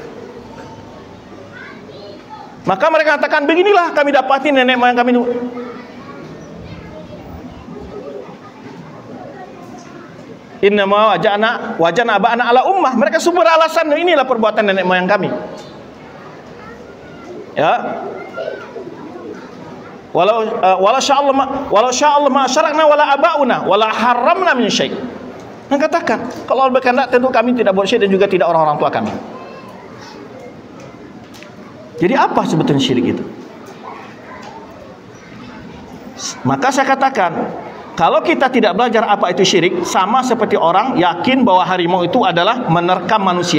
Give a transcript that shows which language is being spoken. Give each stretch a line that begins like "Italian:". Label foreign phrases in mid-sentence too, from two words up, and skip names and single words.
Indonesian: Maka mereka katakan, beginilah kami dapati nenek moyang kami dulu.
Arabic: إنا وجدنا آباءنا على أمة.
Indonesian: Mereka sumber alasan, inilah perbuatan nenek moyang kami. Ya.
Arabic: لو شاء الله ما أشركنا ولا آباؤنا ولا حرمنا من شيء'.
Indonesian: Dan katakan, kalau Allah berkehendak tentu kami tidak buat syirik dan juga tidak orang-orang tua kami. Jadi apa sebetulnya syirik itu? Maka saya katakan, kalau kita tidak belajar apa itu syirik, sama seperti orang yakin bahwa harimau itu adalah menerkam manusia.